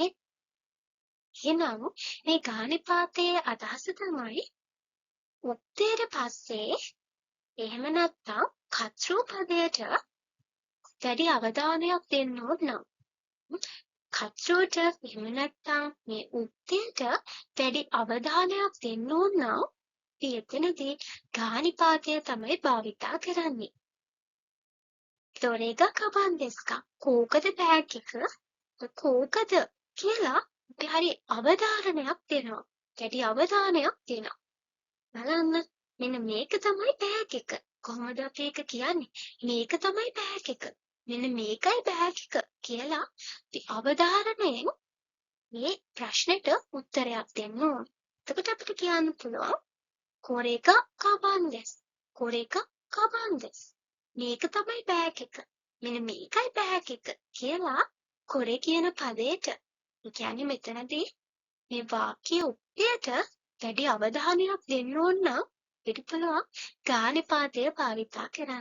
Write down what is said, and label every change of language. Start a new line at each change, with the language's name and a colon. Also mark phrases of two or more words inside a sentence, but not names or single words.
Sinhala: එහෙනම් මේ ගානිපාතයේ අදහස තමයි උත්තේට පස්සේ එහෙම නැත්නම් කර්තෘ පදයට වැඩි අවධානයක් දෙන්න ඕන නම් කර්තෘට එහෙම නැත්නම් මේ උත්තේට වැඩි අවධානයක් දෙන්න ඕන නම් එතනදී ගානිපාතය තමයි භාවිතා කරන්නේ.
Japanese: どれがカバンですか?
Sinhala: කෝකද බෑග් එක? කෝකද කියලා අපි හරි අවධාරණයක් දෙනවා. වැඩි අවධානයක් දෙනවා. බලන්න මෙන්න මේක තමයි බෑග් එක. කොහොමද අපි ඒක කියන්නේ? මේක තමයි බෑග් එක. මෙන්න මේකයි බෑග් එක කියලා අපි අවධාරණයෙන් මේ ප්‍රශ්නෙට උත්තරයක් දෙන්න ඕන. එතකොට අපිට කියන්න පුළුවන්
Japanese: これがカバンです. これがカバンです.
Sinhala: මේක තමයි බෑග් එක. මෙන්න මේකයි බෑග් එක කියලා කොරේ කියන පදයට. ඒ කියන්නේ මෙතනදී මේ වාක්‍ය උත්තේට වැඩි අවධානයක් දෙන්න ඕන නම් පිළිපලවා ගානිපාතය භාවිතා කරන්න.